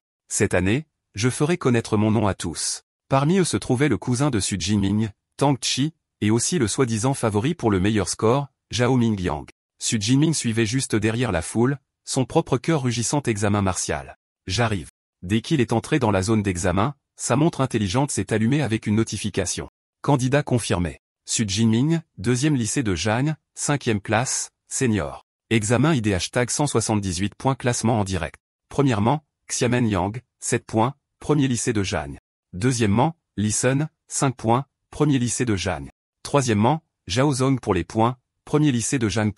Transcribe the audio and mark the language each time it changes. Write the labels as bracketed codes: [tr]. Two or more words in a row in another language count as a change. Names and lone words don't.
[fr] Cette année, je ferai connaître mon nom à tous. Parmi eux se trouvait le cousin de Su Jinming, Tang Chi, et aussi le soi-disant favori pour le meilleur score, Zhao Mingyang. Su Jinming suivait juste derrière la foule, son propre cœur rugissant examen martial. J'arrive. Dès qu'il est entré dans la zone d'examen, sa montre intelligente s'est allumée avec une notification. Candidat confirmé. Su Jinming, 2e lycée de Zhang, 5e classe, senior. Examen ID #178 points classement en direct. Premièrement, Xiamen Yang, 7 points, 1er lycée de Zhang. Deuxièmement, Li Sun, 5 points, 1er lycée de Zhang. Troisièmement, Zhao Zong pour les points, 1er lycée de Zhang.